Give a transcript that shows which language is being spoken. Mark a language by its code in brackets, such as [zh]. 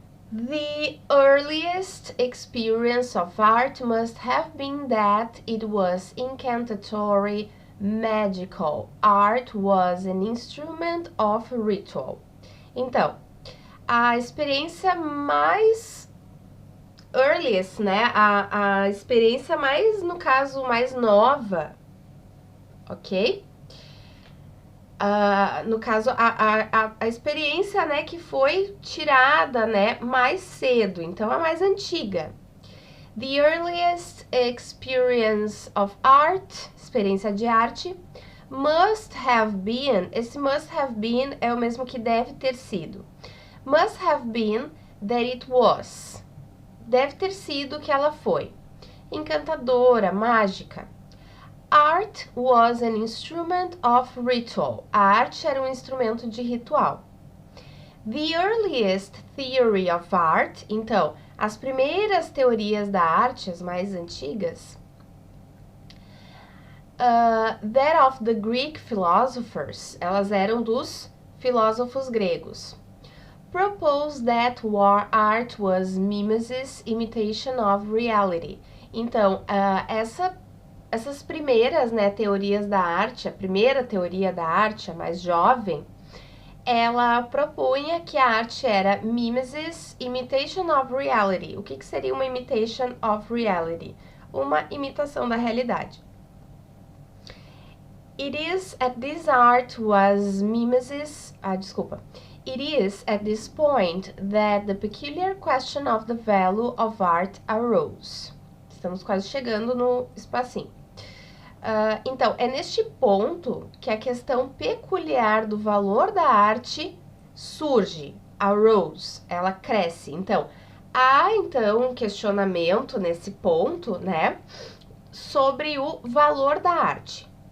[en] The earliest experience of art must have been that it was incantatory, magical. Art was an instrument of ritual. [pt] Então, a experiência mais earliest, né? A experiência mais, no caso, mais nova, ok? No caso, a experiência, né, que foi tirada, né, mais cedo, então a mais antiga. [en] The earliest experience of art, [pt] experiência de arte, [en] must have been, [pt] esse must have been é o mesmo que deve ter sido. [en] Must have been that it was, [pt] deve ter sido que ela foi. Encantadora, mágica. [en] Art was an instrument of ritual. [pt] A arte era um instrumento de ritual. [en] The earliest theory of art, [pt] então, as primeiras teorias da arte, as mais antigas, [en] That of the Greek philosophers, [pt] elas eram dos filósofos gregos. [en] Propose that art was mimesis, imitation of reality. [pt] Então, essas primeiras, né, teorias da arte, a primeira teoria da arte, a mais jovem, ela propunha que a arte era mimesis, [en] imitation of reality. [pt] O que seria uma [en] imitation of reality? [pt] Uma imitação da realidade. [en] It is at this point that the peculiar question of the value of art arose. [pt] Estamos quase chegando no espacinho. Então, é neste ponto que a questão peculiar do valor da arte surge, arose, ela cresce. Então, há então um questionamento nesse ponto, né, sobre o valor da arte.